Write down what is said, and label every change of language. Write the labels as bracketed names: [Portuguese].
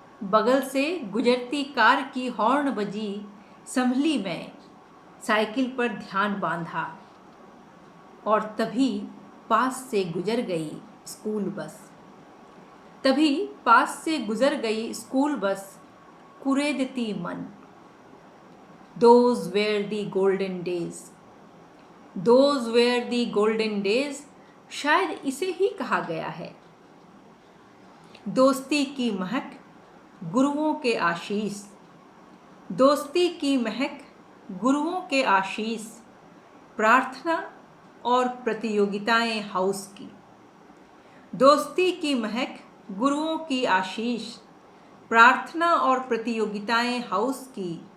[Hindi] बगल से गुजरती कार की हॉर्न बजी, संभली मैं। साइकिल पर ध्यान बांधा और तभी पास से गुजर गई स्कूल बस। तभी पास से गुजर गई स्कूल बस, कुरेदती मन। [English] Those were the golden days. Those were the golden days. [Hindi] शायद इसे ही कहा गया है। दोस्ती की महक, गुरुओं के आशीष। दोस्ती की महक, गुरुओं के आशीष। प्रार्थना और प्रतियोगिताएं हाउस की। दोस्ती की महक, गुरुओं की आशीष। प्रार्थना और प्रतियोगिताएं हाउस की।